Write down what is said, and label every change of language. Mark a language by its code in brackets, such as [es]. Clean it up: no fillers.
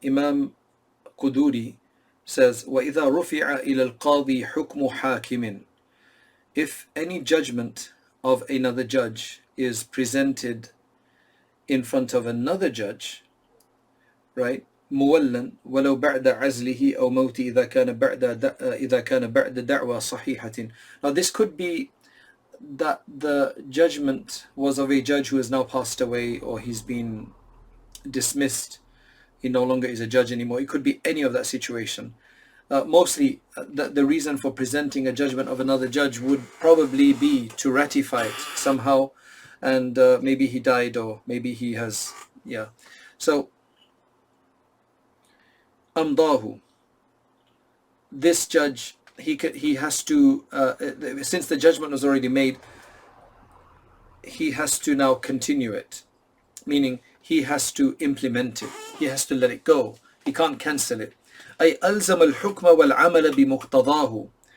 [en] Imam Quduri says, [ar] وَإِذَا رُفِعَ إِلَى الْقَاضِي حُكْمُ حَاكِمٍ. [en] If any judgment of another judge is presented in front of another judge, right, [ar] مُوَلًّا وَلَوْ بَعْدَ عَزْلِهِ أَوْ مَوْتِ إِذَا كَانَ بَعْدَ دَعْوَى صَحِيحَةٍ. [en] Now this could be that the judgment was of a judge who has now passed away, or he's been dismissed, he no longer is a judge anymore. It could be any of that situation. Mostly the reason for presenting a judgment of another judge would probably be to ratify it somehow, and maybe he died, or maybe he has, so amdahu, this judge, he has to, since the judgment was already made, he has to now continue it, meaning he has to implement it, he has to let it go, he can't cancel it. [ar] أي ألزم الحكم والعمل بمقتضاه.